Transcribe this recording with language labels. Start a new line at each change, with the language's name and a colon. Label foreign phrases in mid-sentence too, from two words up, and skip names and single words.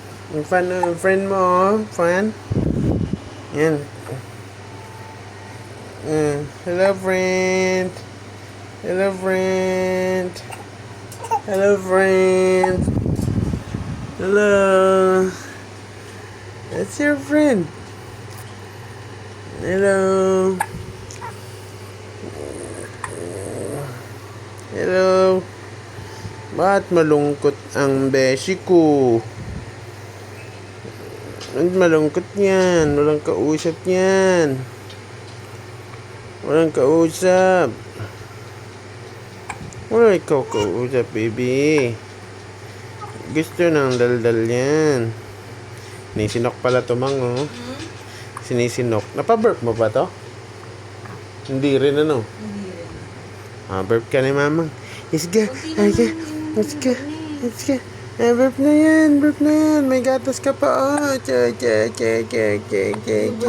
Filipino: Ang fan ng friend mo, oh. Fan. Yan.
English: Hello, friend. Hello, friend. Hello, friend. Hello. That's your friend. Hello. Hello.
Filipino: Ba't malungkot ang beshi ko? Ba't malungkot yan? Walang kausap yan. Walang kausap. Wala ikaw kausap, baby. Gusto ng daldal yan. Sinisinok pala to, Mang, oh. Sinisinok. Napaburp mo ba to? Hindi rin, ano? Hindi rin. Burp ka ni Mamang. Isga. Isga. Isga. Isga. Burp na yan. Burp na yan. May gatas ka pa, oh. Che, che, che, che, che, che.